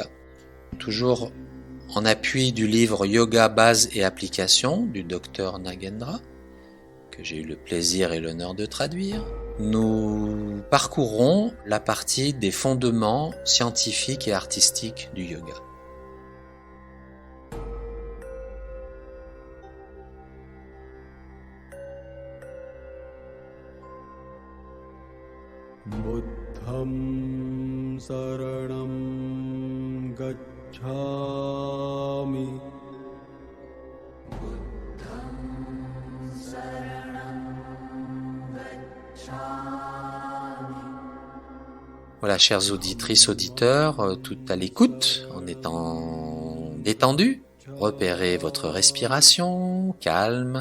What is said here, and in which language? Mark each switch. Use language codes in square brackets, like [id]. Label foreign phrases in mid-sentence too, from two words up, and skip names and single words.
[fr] Toujours en appui du livre Yoga, base et application du Dr Nagendra, que j'ai eu le plaisir et l'honneur de traduire, nous parcourrons la partie des fondements scientifiques et artistiques du yoga. [pi] Buddham saranam gacchami. [fr] Voilà, chères auditrices, auditeurs, tout à l'écoute, en étant détendu, repérez votre respiration, calme.